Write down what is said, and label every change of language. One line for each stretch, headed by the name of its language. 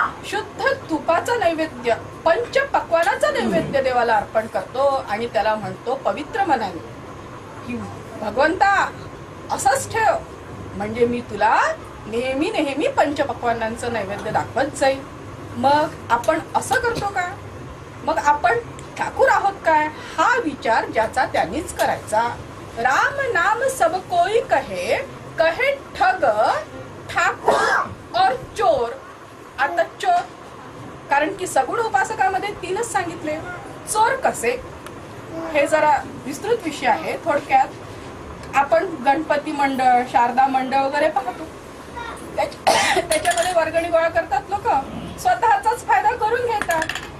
Marathi: शुद्ध तुपाचा नैवेद्य, पंचपक्वानाचा नैवेद्य देवाला अर्पण करतो आणि त्याला म्हणतो पवित्र मनाने की भगवंता असंच ठेव, म्हणजे मी तुला नेहमी नेहमी पंचपक्वानांचं नैवेद्य दाखवत जाईल. मग आपण असं करतो का. मग आपण ठाकूर आहोत काय, हा विचार ज्याचा त्यांनीच करायचा.
Hindi: राम नाम सब कोई कहे, कहे ठग ठाकूर और चोर.
Marathi: आता चोर, कारण की सगुण उपासकामध्ये 3च सांगितले. चोर कसे, हे जरा विस्तृत विषय आहे. थोडक्यात आपण गणपती मंडळ, शारदा मंडळ वगैरे पाहतो, त्याच्यामध्ये वर्गणी गोळा करतात लोक, स्वतःचाच फायदा करून घेतात.